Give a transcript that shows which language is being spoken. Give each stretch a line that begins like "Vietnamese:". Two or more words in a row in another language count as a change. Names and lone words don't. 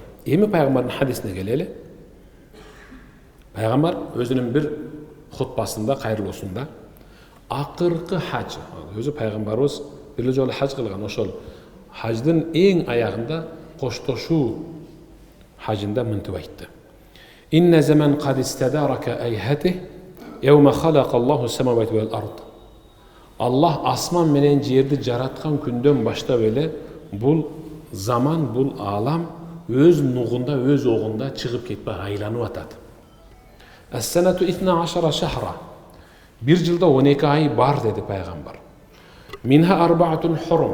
Kyrgyz: Эми пайгамбардын хадисине келели. Пайгамбар өзүнүн бир хутбасында, кайрылуусунда акыркы хаж, өзү пайгамбарыбыз бир жолу хаж кылган, ошол хаждын эң аягында коштошуу хажында мынтип айтты.
Arabic: إن الزمان قد استدار كهيئته يوم خلق الله السماوات والأرض.
Kyrgyz: Аллах асман менен жерди жараткан күндөн баштап эле бул заман, бул алам өз нугунда, өз огунда чыгып кетпей айланып атат.
Arabic: السنة 12 شهرا.
Kyrgyz: Bir жылда 12 ай бар dedi пайгамбар.
Arabic: منها أربعة حرم.